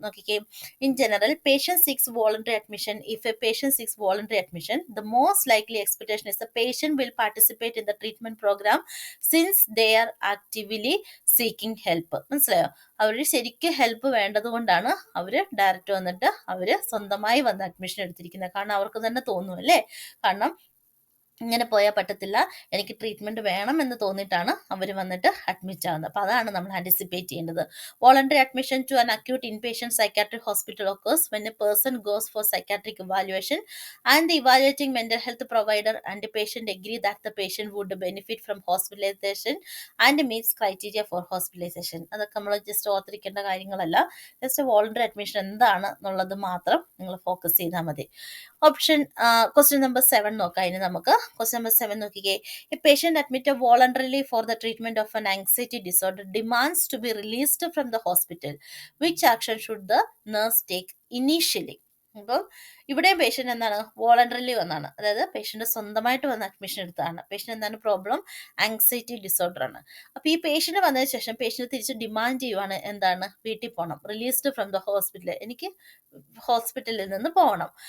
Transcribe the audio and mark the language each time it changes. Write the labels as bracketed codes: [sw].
[ml] നോക്കിക്കേ, [en] In general patient seeks voluntary admission. If a patient seeks voluntary admission, the most likely expectation is the patient will participate in the treatment program since they are actively seeking help. [ml] മനസ്സിലായോ? അവർ ശരിക്കും help വേണ്ടത് കൊണ്ടാണ് അവർ direct വന്നിട്ട് അവർ സ്വന്തമായി വന്ന് admission എടുത്തിരിക്കുന്നത്. കാരണം അവർക്ക് തന്നെ തോന്നും അല്ലേ, കാരണം ഇങ്ങനെ പോയാൽ പറ്റത്തില്ല, എനിക്ക് ട്രീറ്റ്മെന്റ് വേണം എന്ന് തോന്നിയിട്ടാണ് അവർ വന്നിട്ട് അഡ്മിറ്റ് ആവുന്നത്. അപ്പോൾ അതാണ് നമ്മൾ ആൻറ്റിസിപ്പേറ്റ് ചെയ്യേണ്ടത്. [en] Voluntary admission to an acute inpatient psychiatric hospital occurs when a person goes for psychiatric evaluation and the evaluating mental health provider and the patient agree that the patient would benefit from hospitalization and meets criteria for hospitalization. [ml] അതൊക്കെ നമ്മൾ just ഓർത്തിരിക്കേണ്ട കാര്യങ്ങളല്ല. Just voluntary admission എന്താണ് എന്നുള്ളത് മാത്രം നിങ്ങൾ focus ചെയ്താൽ മതി. ഓപ്ഷൻ ക്വസ്റ്റ്യൻ നമ്പർ 7 നോക്കാം. ഇനി നമുക്ക് ക്വസ്റ്റ്യൻ നമ്പർ 7 നോക്കിക്കേ. [en] A patient admitted voluntarily for the treatment of an anxiety disorder demands to be released from the hospital. Which action should the nurse take initially? [ml] അപ്പം ഇവിടെ patient എന്താണ്, voluntarily വന്നാണ്, അതായത് patient സ്വന്തമായിട്ട് വന്ന് അഡ്മിഷൻ എടുത്തതാണ്. Patient എന്താണ് പ്രോബ്ലം, ആങ്സൈറ്റി ഡിസോർഡർ ആണ്. അപ്പൊ ഈ പേഷ്യന്റ് വന്നതിന് ശേഷം പേഷ്യന്റ് തിരിച്ച് ഡിമാൻഡ് ചെയ്യുവാണ്, എന്താണ്, വീട്ടിൽ പോകണം, [en] released from the hospital, [ml] എനിക്ക് ഹോസ്പിറ്റലിൽ നിന്ന് പോകണം.